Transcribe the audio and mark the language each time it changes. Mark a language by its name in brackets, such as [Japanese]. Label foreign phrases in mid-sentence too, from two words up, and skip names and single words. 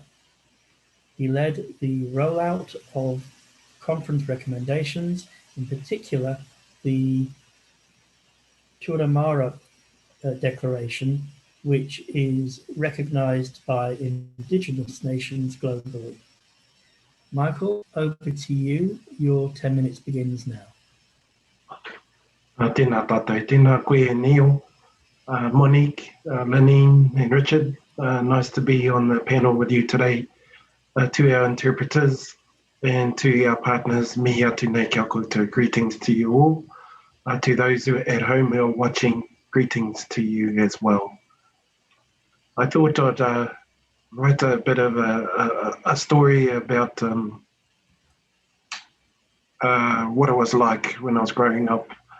[English] He led the rollout of conference recommendations, in particular the Turamara Declaration, which is recognised by Indigenous nations globally. Michael, over to you. Your 10 minutes begins now. [Māori] Tēnā tātou, tēnā koe Neil, Monique, Lenine and Richard. [English] Nice to be on the panel with you today. To our interpreters and to our partners, [Māori] mihi atu nei kia koutou. [English] Greetings to you all. To those who are at home who are watching, greetings to you as well. I thought I'd write a bit of a story about what it was like when I was growing up.